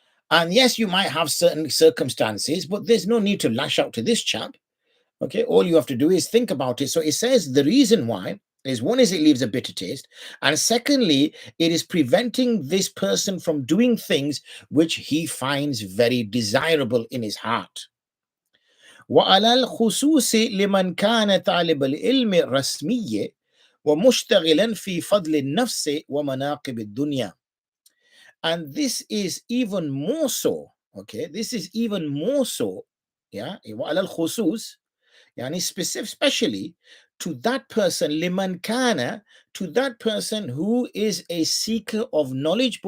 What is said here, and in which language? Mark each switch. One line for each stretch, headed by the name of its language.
English: And yes, you might have certain circumstances, but there's no need to lash out to this chap. Okay, all you have to do is think about it. So it says the reason why is, one is it leaves a bitter taste, and secondly, it is preventing this person from doing things which he finds very desirable in his heart.
Arabic: وعلى الخصوص لمن كان طالب العلم رسمية ومشتغلا في فضل النفس ومناقب الدنيا.
English: And this is even more so, okay, this is even more so, yeah,
Arabic: وعلى الخصوص,
English: yani especially to that person, liman kana, to that person who is a seeker of knowledge.